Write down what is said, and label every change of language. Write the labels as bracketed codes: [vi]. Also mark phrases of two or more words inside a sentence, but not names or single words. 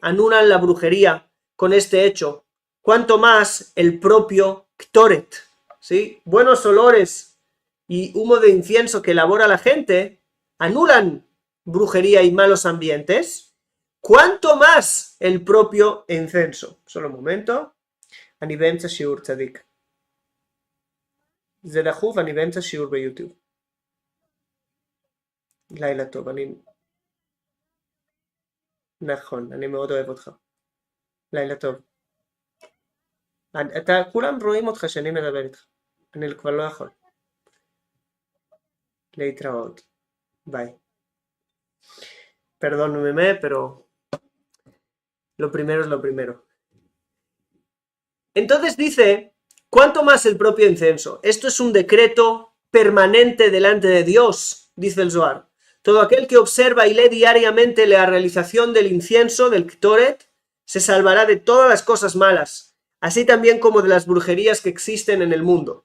[es] Anulan la brujería con este hecho. Cuanto más el propio Ketoret, ¿sí? Buenos olores y humo de incienso que elabora la gente anulan brujería y malos ambientes. ¿Cuánto más el propio incienso? Solo un momento. [he] אני באמצע שיעור צדיק. זה דחוף, אני באמצע שיעור ביוטיוב. לילה טוב, נכון, אני מאוד אוהב אותך. לילה טוב. כולם רואים אותך שאני מדבר איתך. אני כבר לא יכול. להתראות. ביי. [es] Perdóneme, pero lo primero es lo primero. Entonces dice, ¿cuánto más el propio incienso? Esto es un decreto permanente delante de Dios, dice el Zohar. Todo aquel que observa y lee diariamente la realización del incienso, del Ketoret, se salvará de todas las cosas malas, así también como de las brujerías que existen en el mundo.